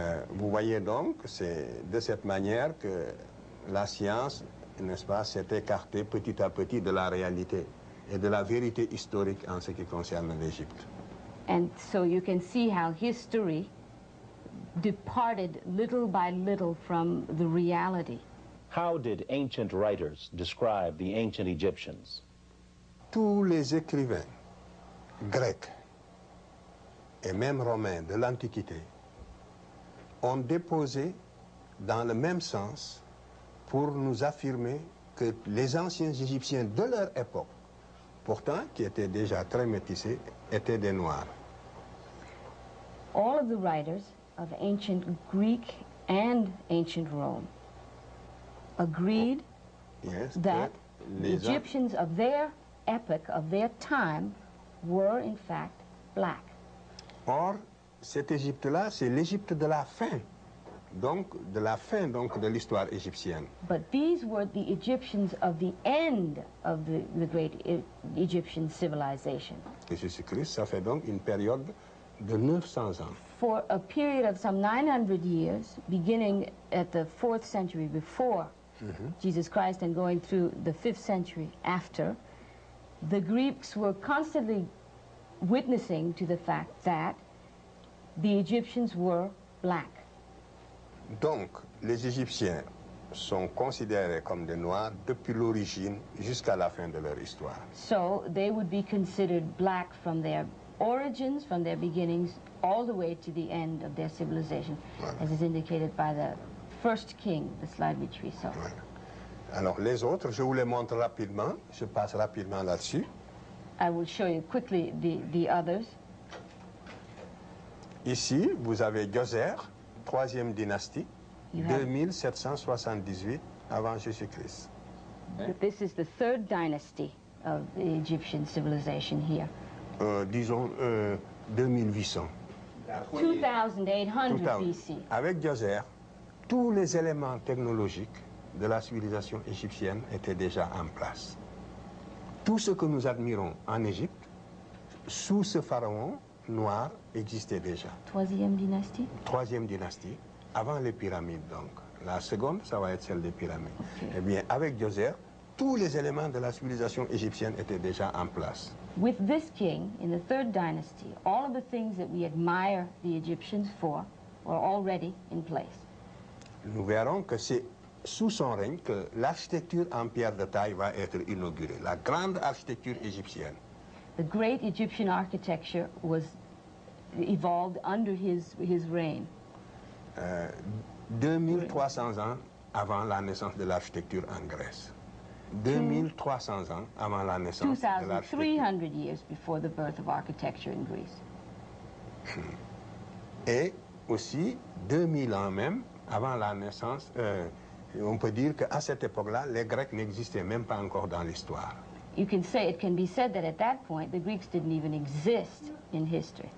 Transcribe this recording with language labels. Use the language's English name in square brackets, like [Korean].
[French] Vous voyez donc, c'est de cette manière que la science, n'est-ce pas, s'est écartée petit à petit de la réalité et de la vérité historique en ce qui concerne l'Égypte. [English] And so you can see how history departed little by little from the reality. How did ancient writers describe the ancient Egyptians? [French] Tous les écrivains grecs et même romains de l'Antiquité ont déposé dans le même sens pour nous affirmer que les anciens Égyptiens de leur époque, pourtant qui étaient déjà très métissés, étaient des Noirs. [English] All of the writers of ancient Greek and ancient Rome agreed that the Egyptians of their epoch, of their time, were in fact black. [French] Or, cette Égypte-là, c'est l'Égypte de la fin, donc de l'histoire égyptienne. [English] But these were the Egyptians of the end of the great Egyptian civilization. [French] Et Jésus-Christ, ça fait donc une période de 900 ans. [English] For a period of some 900 years, beginning at the 4th century before Jesus Christ and going through the 5th century after, the Greeks were constantly witnessing to the fact that the Egyptians were black. [French] Donc, les Égyptiens sont considérés comme des Noirs depuis l'origine jusqu'à la fin de leur histoire. [English] So they would be considered black from their origins, from their beginnings, all the way to the end of their civilization, as is indicated by the first king, the slide which we saw. [French] Alors les autres, je vous les montre rapidement, je passe rapidement là-dessus. [English] I will show you quickly the others. [French] Ici, vous avez Djoser, 3e dynastie, 2778 avant Jésus-Christ. [English] This is the 3rd dynasty of the Egyptian civilization here. [French] Disons 2800. [English] 2800 BC. [French] Avec Djoser, tous les éléments technologiques de la civilisation égyptienne étaient déjà en place. Tout ce que nous admirons en Égypte, sous ce pharaon noir, existait déjà. 3e dynastie? 3e dynastie, avant les pyramides donc. La seconde, ça va être celle des pyramides. [English] Okay. [French] Eh bien, avec Djoser, tous les éléments de la civilisation égyptienne étaient déjà en place. [English] With this king, in the third dynasty, all of the things that we admire the Egyptians for were already in place. [French] Nous verrons que c'est sous son règne que l'architecture en pierre de taille va être inaugurée, la grande architecture égyptienne. [English] The great Egyptian architecture was evolved under his reign. [French] 2300 ans avant la naissance de l'architecture en Grèce. 2300 ans avant la naissance de l'architecture. [English] 2,300 years before the birth of architecture in Greece. [French] Et aussi 2000 ans même avant la naissance, on peut dire qu'à cette époque-là, les Grecs n'existaient même pas encore dans l'histoire. [English] It can be said that at that point, the Greeks didn't even exist in history.